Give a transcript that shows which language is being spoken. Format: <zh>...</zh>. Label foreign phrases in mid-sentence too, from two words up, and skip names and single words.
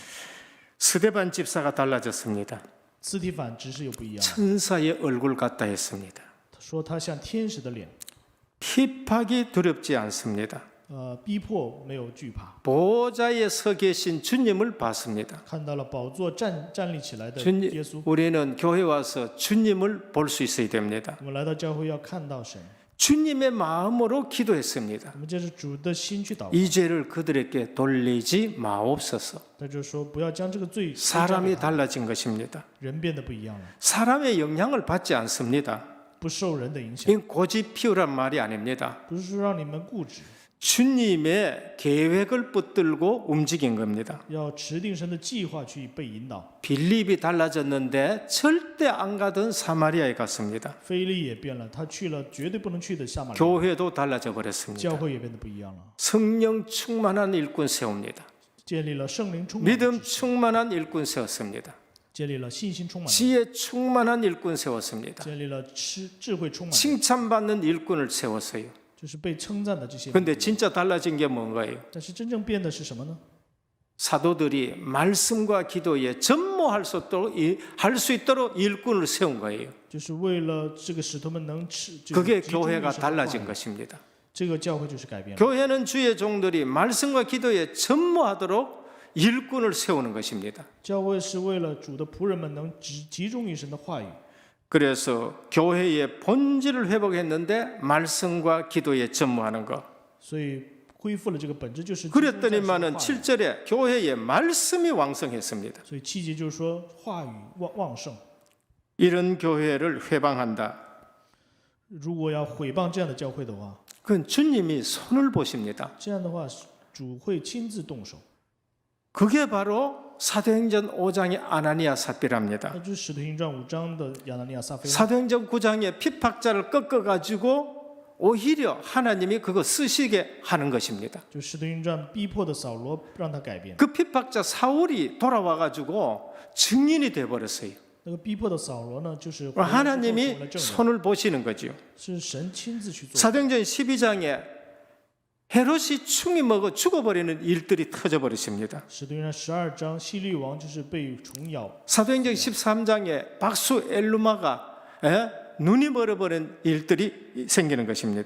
<ko>스데반 집사가 달라졌습니다.</ko> <zh>斯提反执事又不一样，</zh> <ko>천사의 얼굴 같다 했습니다.</ko> <zh>他说他像天使的脸，</zh> <ko>핍박이 두렵지 않습니다.</ko> <zh>逼迫没有惧怕，</zh> <ko>보좌에 서 계신 주님을 봤습니다.</ko> <zh>看到了宝座站立起来的</zh> <ko>주님,</ko> <zh>耶稣。</zh> <ko>우리는 교회 와서 주님을 볼 수 있어야 됩니다.</ko> <zh>我们来到教会要看到神，</zh> <ko>주님의 마음으로 기도했습니다.</ko> <zh>我们借着主的心去祷告。</zh> <ko>이 죄를 그들에게 돌리지 마옵소서.</ko> <zh>他就说不要将这个罪</zh> <ko>사람이 달라진 것입니다.</ko> <zh>人变得不一样了，</zh> <ko>사람의 영향을 받지 않습니다.</ko> <zh>不受人的影响，</zh> <ko>이 고집 피우란 말이 아닙니다.</ko> <zh>不是说让你们固执，</zh> <ko>주님의 계획을 붙들고 움직인 겁니다.</ko> <zh>要持定神的计划去被引导。</zh> <ko>빌립이 달라졌는데 절대 안 가던 사마리아에 갔습니다.</ko> <zh>腓利也变了，他去了绝对不能去的撒玛利亚，</zh> <ko>교회도 달라져 버렸습니다.</ko> <zh>教会也变得不一样了，</zh> <ko>성령 충만한 일꾼 세웁니다.</ko> <zh>建立了圣灵充满的</zh> <ko>믿음</ko> <zh>支持，</zh> <ko>충만한 일꾼 세웠습니다.</ko> <zh>建立了信心充满的，</zh> <ko>지혜 충만한 일꾼 세웠습니다.</ko> <zh>建立了智慧充满的，</zh> <ko>칭찬받는 일꾼을 세웠어요.</ko> <zh>就是被称赞的这些。</zh> <ko>근데 진짜 달라진 게 뭔가요?</ko> <zh>但是真正变的是什么呢？</zh> <ko>사도들이 말씀과 기도에 전무할 수 있도록 일꾼을 세운 거예요.</ko> <zh>就是为了这个使徒们能</zh> <ko>그게 교회가 달라진 것입니다.</ko> <zh>这个教会就是改变了。</zh> <ko>교회는 주의 종들이 말씀과 기도에 전무하도록 일꾼을 세우는 것입니다.</ko> <zh>教会是为了主的仆人们能集中于神的话语，</zh> <ko>그래서 교회의 본질을 회복했는데 말씀과 기도에 전무하는 것.</ko> <zh>所以恢复了这个本质，就是集中在神的</zh> <ko>그랬더니만은</ko> <zh>话语。</zh> <ko>7절에 교회의 말씀이 왕성했습니다.</ko> <zh>所以7节就是说话语旺盛。</zh> <ko>이런 교회를 회방한다.</ko> <zh>如果要毁谤这样的教会的话，</zh> <ko>그건 주님이 손을 보십니다.</ko> <zh>这样的话主会亲自动手。</zh> <ko>그게 바로 사도행전 5장의 아나니아 삽비라입니다.</ko> <zh>那就是使徒行传5章的亚拿尼亚撒非拉。</zh> <ko>사도행전 9장의 피박자를 꺾어가지고 오히려 하나님이 그거 쓰시게 하는 것입니다.</ko> <zh>就使徒行传逼迫的扫罗，让他改变。</zh> <ko>그 피박자 사울이 돌아와가지고 증인이 돼버렸어요.</ko> <zh>那个逼迫的扫罗呢，就是回来之后成</zh> <ko>하나님이</ko> <zh>了证人，</zh> <ko>손을 보시는 거죠.</ko> <zh>是神亲自去做。</zh> <ko>사도행전 12장에 헤롯이 충이 먹어 죽어버리는 일들이 터져버리십니다.</ko> <zh>使徒行传12章，希律王就是被虫咬。</zh> <ko>사도행전 13장에 박수 엘루마가 눈이 멀어버린 일들이 생기는 것입니다.</ko>